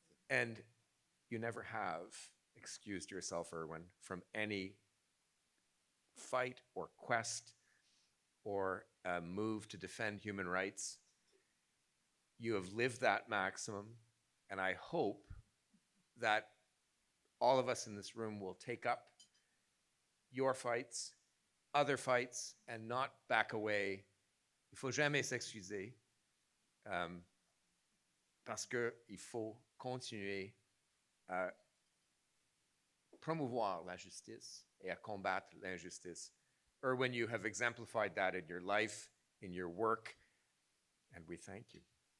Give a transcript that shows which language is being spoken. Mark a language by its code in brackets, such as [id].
[en] And you never have excused yourself, Irwin, from any fight or quest or move to defend human rights. You have lived that maximum, and I hope that all of us in this room will take up your fights, other fights, and not back away. [fr] Il faut jamais s'excuser, parce que il faut continuer à promouvoir la justice et à combattre l'injustice. [en] Irwin, you have exemplified that in your life, in your work, and we thank you.